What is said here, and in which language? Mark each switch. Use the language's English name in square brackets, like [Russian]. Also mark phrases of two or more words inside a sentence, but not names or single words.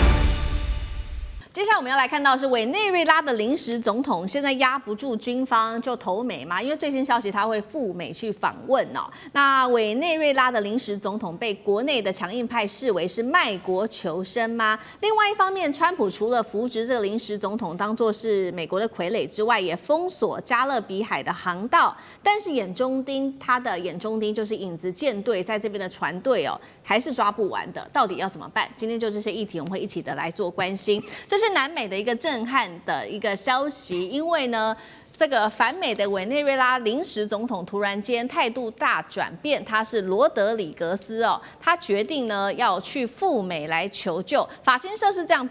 [Chinese] 接下來我們要來看到的是委內瑞拉的臨時總統，現在壓不住軍方就投美嘛，因為最新消息他會赴美去訪問哦。那委內瑞拉的臨時總統被國內的強硬派視為是賣國求生嗎？另外一方面，川普除了扶植這個臨時總統當作是美國的傀儡之外，也封鎖加勒比海的航道。但是他的眼中釘就是影子艦隊在這邊的船隊哦，還是抓不完的。到底要怎麼辦？今天就這些議題，我們會一起的來做關心。這是南美的一個震撼的一個消息，因為呢，這個反美的委內瑞拉臨時總統突然間態度大轉變，他是羅德里格斯哦，他決定呢要去赴美來求救。法新社是這樣